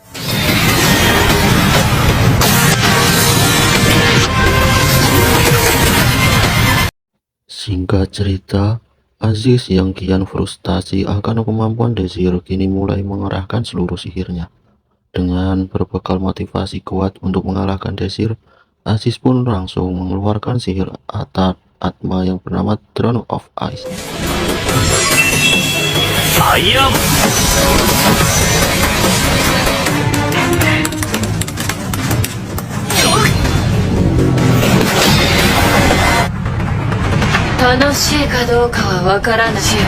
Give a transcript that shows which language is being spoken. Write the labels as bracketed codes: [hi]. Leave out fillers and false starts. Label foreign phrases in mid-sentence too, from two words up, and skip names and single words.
[id] Singkat cerita, Aziz yang kian frustasi akan kemampuan Desir kini mulai mengerahkan seluruh sihirnya. Dengan berbekal motivasi kuat untuk mengalahkan Desir, Aziz pun langsung mengeluarkan sihir Atma yang bernama Throne of Ice. [ja] ファイヤー楽しいかどうかはわからないよ。